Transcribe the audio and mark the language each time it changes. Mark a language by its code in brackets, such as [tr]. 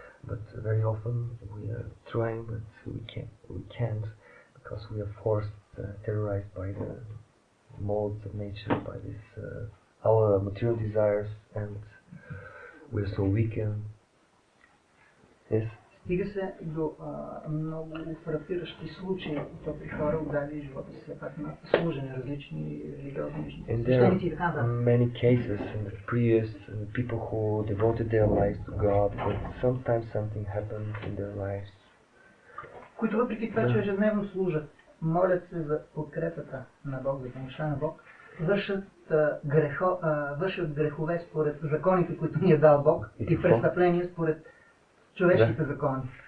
[en] But very often we are trying, but we can't, because we are forced, terrorized by the molds of nature, by this our material desires, and we are so weak. Yes. [bg] Стига се до много фрапиращи случаи, то при хора отдали живота си все пак на служене, различни религиозни личности. [en] And there are many cases in the priests and the people who devoted their lives to God, but sometimes something happened in their lives. [bg] Които въпреки това, че ежедневно служат, молят се за подкрепата на Бог, за помощта на Бог, вършат грехове според законите, които ни е дал Бог, и престъпления според човешките закони.